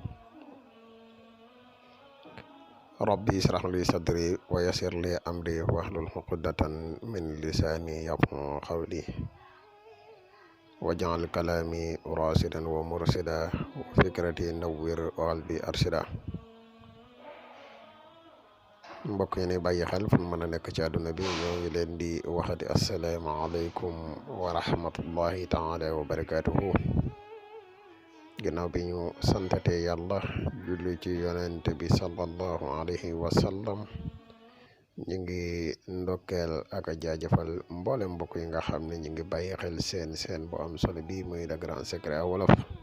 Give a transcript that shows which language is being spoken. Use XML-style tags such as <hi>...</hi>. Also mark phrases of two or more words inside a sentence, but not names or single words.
<ar>ربي اشرح لي صدري ويسر لي أمري واحلل عقدة من لساني يفقهوا قولي واجعل كلامي راشدا ومرشدا وفكرتي نوّر وقلبي أرشدا</ar> <wo>mbokk yi ni bàyyi xel fu mën a nekk ci àdduna bi ñoo ngi leen di waxati</wo> <ar>السلام عليكم ورحمة الله تعالى وبركاته</ar> <wo>ginnaaw bi ñu santate yàlla julli ci yonent bi</wo> <ar>صلى الله عليه وسلم</ar> <wo>ñu ngi ndokkeel ak a jaajëfal mboole mbokk yi nga xam ne ñu ngi bàyyi xel seen bu am solo bi muy Le Grand Secret wolof</wo>